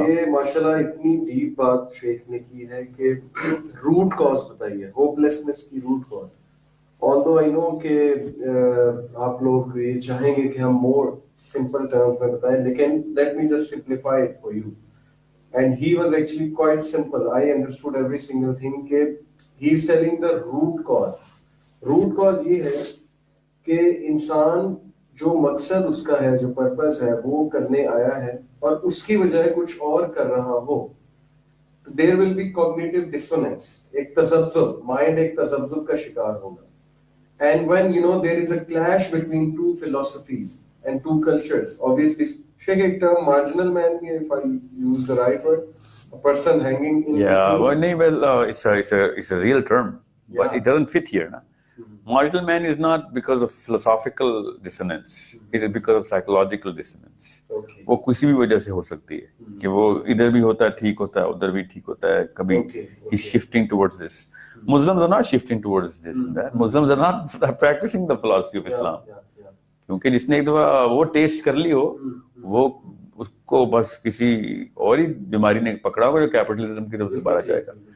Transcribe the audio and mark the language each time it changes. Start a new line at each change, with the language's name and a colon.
Urdu: یہ ماشاءاللہ اتنی ڈیپ بات شیخ نے کی ہے کہ روٹ کاز بتائیے، ہوپلیسنس کی root cause.
English: although I know
Urdu: کہ آپ لوگ یہ چاہیں گے کہ ہم مور سمپل ٹرمز میں بتائیں، لیکن
English: let me just simplify it for you. And he was actually quite simple. I understood every single thing کہ he is telling the root cause.
Urdu: root cause یہ ہے کہ انسان جو مقصد اس کا ہے، جو پرپس ہے وہ کرنے آیا ہے، اور اس کی بجائے کچھ اور کر رہا ہو، تو
English: There will be cognitive dissonance.
Urdu: ایک تذبذب، مائنڈ ایک تذبذب کا شکار ہوگا.
English: and when you know there is a clash between two philosophies and two cultures, obviously
Urdu: شیخ ایک ٹرم مارجنل مین بھی ہے،
English: if I use the right word, a person hanging in it's a real term, but it doesn't fit here, na. Marginal man is not because of philosophical dissonance, it is because of psychological dissonance.
Urdu: وہ کسی بھی وجہ سے ہو سکتی ہے کہ وہ ادھر بھی ہوتا ہے ٹھیک ہوتا ہے، ادھر بھی ٹھیک ہوتا ہے.
English: کبھی he's shifting towards this. Muslims are not shifting towards this. Muslims are not practicing the philosophy of Islam.
Urdu: کیونکہ جس نے ایک دفعہ وہ ٹیسٹ کر لی ہو وہ اس کو بس کسی اور ہی بیماری نے پکڑا ہوگا جو کیپٹلزم کی طرف دوبارہ جائے گا.